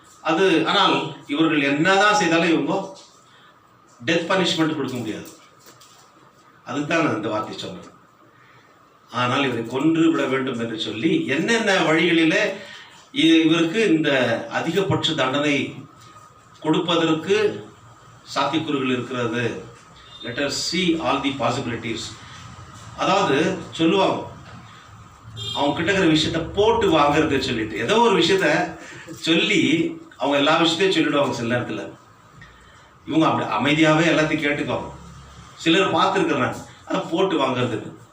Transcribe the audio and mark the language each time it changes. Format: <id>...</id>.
<ta>அது ஆனால் இவர்கள் என்னதான் செய்தாலும் இவங்க டெத் பனிஷ்மெண்ட் கொடுக்க முடியாது. அதுக்கு தான் நான் இந்த வார்த்தை சொன்னேன். ஆனால் இவரை கொன்று விட வேண்டும் என்று சொல்லி என்னென்ன வழிகளில் இவருக்கு இந்த அதிகபட்ச தண்டனை கொடுப்பதற்கு சாத்தியக்கூறுகள் இருக்கிறது.</ta> <en>Let us see all the possibilities.</en> <ta>அதாவது சொல்லுவாங்க, அவங்க கிட்ட இருக்கிற விஷயத்த போட்டு வாங்குறது சொல்லிட்டு ஏதோ ஒரு விஷயத்த சொல்லி அவங்க எல்லா விஷயத்தையும் சொல்லிடுவாங்க. சில நேரத்தில் இவங்க அப்படி அமைதியாகவே எல்லாத்தையும் கேட்டுக்குவாங்க. சிலர் பார்த்துருக்குறாங்க அதை போட்டு வாங்குறதுன்னு.</ta>